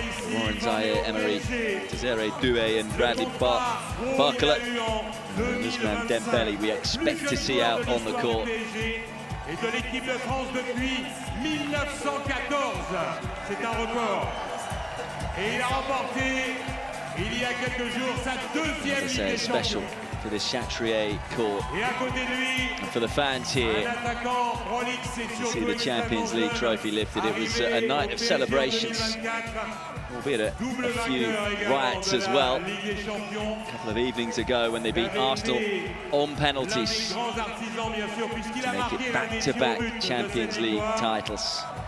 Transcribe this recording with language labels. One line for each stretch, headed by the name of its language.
English: Warren Zaïre-Emery, Désiré Doué and Bradley Barcola. Ousmane Dembélé we expect to see out on the court.
French: Et de l'équipe de France depuis 1914. C'est un record. Et il a remporté, il y a quelques jours, sa deuxième Ligue des Champions.
English: For the Chatrier court.
French: Et à côté de lui,
English: and for the fans here, to see the Champions League trophy lifted. It was a night of celebrations, albeit a few riots as well. A couple of evenings ago when they beat Arsenal on penalties to make it back-to-back Champions League titles.